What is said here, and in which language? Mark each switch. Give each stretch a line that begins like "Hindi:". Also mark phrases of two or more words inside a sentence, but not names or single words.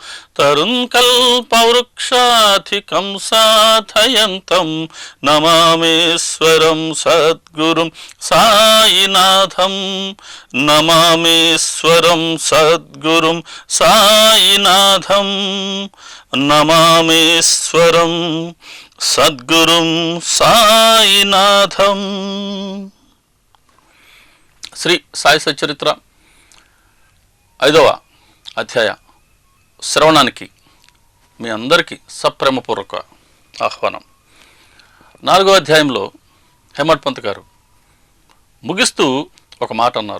Sanskrit: तरुणकल्पवृक्षाधिकं साधयन्तं नमामीश्वरं सद्गुरुं साईनाथं नमामीश्वरं सद्गुरुं साईनाथं नमामीश्वरं సద్గురుం సాయినాథం।
Telugu: శ్రీ సాయి సచ్చరిత్ర 5వ అధ్యాయ శ్రవణానికి మీ అందరికీ సప్రేమపూర్వక ఆహ్వానం। 4వ అధ్యాయంలో హేమడ్ పంత్ గారు ముగిస్తూ ఒక మాట అన్నారు.